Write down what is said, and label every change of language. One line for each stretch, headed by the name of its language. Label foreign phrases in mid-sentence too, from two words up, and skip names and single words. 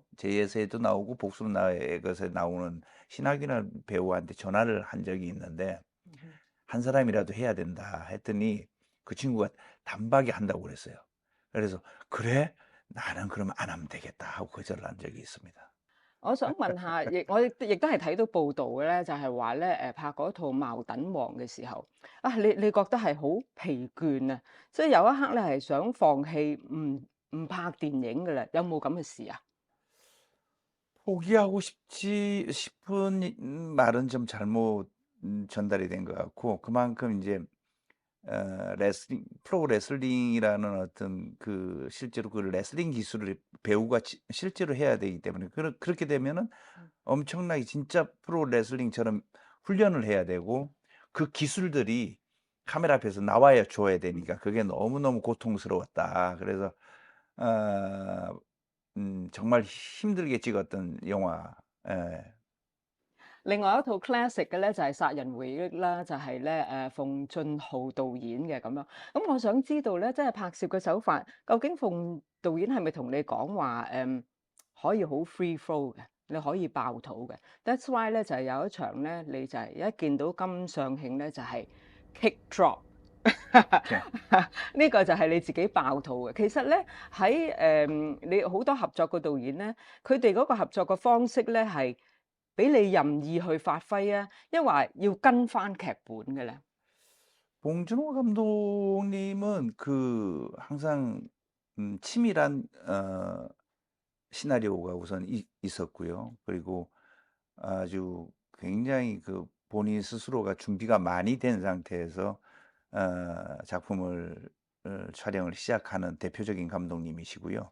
Korean: JSA도 나오고 복수는 나의 것에 나오는 신하균이라는 배우한테 전화를 한 적이 있는데, "한 사람이라도 해야 된다." 했더니 그 친구가 단박에 한다고 그랬어요. 그래서 "그래? 나는 그러면 안 하면 되겠다." 하고 거절을 한 적이 있습니다.
Cantonese: 我想問下，我亦都係睇到報道嘅咧，就係話咧拍嗰套《茅等王》嘅時候，你覺得係好疲倦啊，即係有一刻咧係想放棄，唔拍電影嘅啦，有冇咁嘅事啊？
Korean: 포기하고 싶지 싶은 말은 좀 잘못 전달이 된 것 같고, 그만큼 이제 레슬링 프로 레슬링이라는 어떤 그 실제로 그 레슬링 기술을 배우가 실제로 해야 되기 때문에, 그렇게 되면은 엄청나게 진짜 프로 레슬링처럼 훈련을 해야 되고, 그 기술들이 카메라 앞에서 나와야 줘야 되니까 그게 너무너무 고통스러웠다. 그래서 어 정말 힘들게 찍었던 영화. 예.
Cantonese: 另外一套 classic 嘅咧就係《殺人回憶》啦，就係咧馮俊浩導演嘅咁樣。咁我想知道咧，即係拍攝嘅手法，究竟馮導演係咪同你講話可以好
English: free flow
Cantonese: 嘅，你可以爆肚嘅 ？
English: That's why
Cantonese: 咧就係有一場咧，你就係一見到金尚慶咧就係
English: kick drop。
Cantonese: 呢個就係你自己爆肚嘅。其實咧喺你好多合作嘅導演咧，佢哋嗰個合作嘅方式咧係俾你任意去發揮啊，抑或要跟翻劇本嘅咧？
Korean: 봉준호 감독님은 항상 치밀한 시나리오가 우선 있었고요. 그리고 아주 굉장히 본인 스스로가 준비가 많이 된 상태에서 작품을 촬영을 시작하는 대표적인 감독님이시고요.